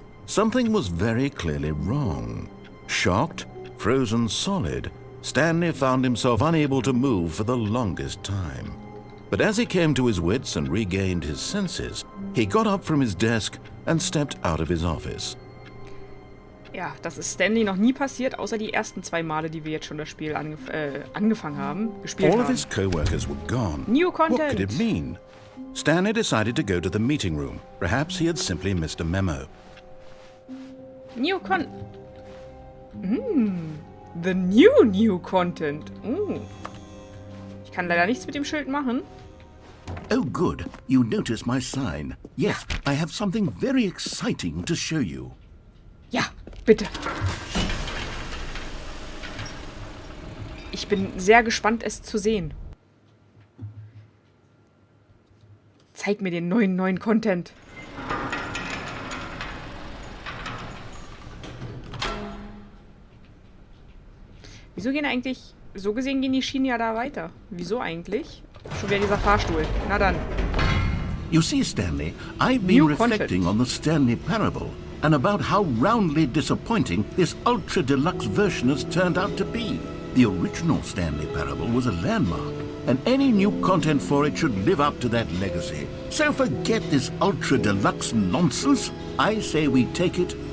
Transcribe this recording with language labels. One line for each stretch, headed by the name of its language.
English: Something was very clearly wrong. Shocked, frozen solid, Stanley found himself unable to move for the longest time. But as he came to his wits and regained his senses, he got up from his desk and stepped out of his office.
German: Ja, das ist Stanley noch nie passiert, außer die ersten 2 Male, die wir jetzt schon das Spiel angefangen haben, gespielt
English: All
German: haben.
English: of his co-workers were gone. New content. What could it mean? Stanley decided to go to the meeting room. Perhaps he had simply missed a memo. New Content. The new Content.
German: Ich kann leider nichts mit dem Schild machen.
English: Oh, good. You noticed my sign. Yes, I have something very exciting to show you.
German: Ja, bitte. Ich bin sehr gespannt, es zu sehen. Zeig mir den neuen Content. Wieso gehen eigentlich... So gesehen gehen die Schienen ja da weiter. Wieso eigentlich? Schon wieder dieser Fahrstuhl. Na dann.
English: You see, Stanley, I've been reflecting on the Stanley Parable and about how roundly disappointing this ultra-deluxe version has turned out to be. The original Stanley Parable was a landmark, and any new content for it should live up to that legacy. So forget this ultra-deluxe nonsense. I say we take it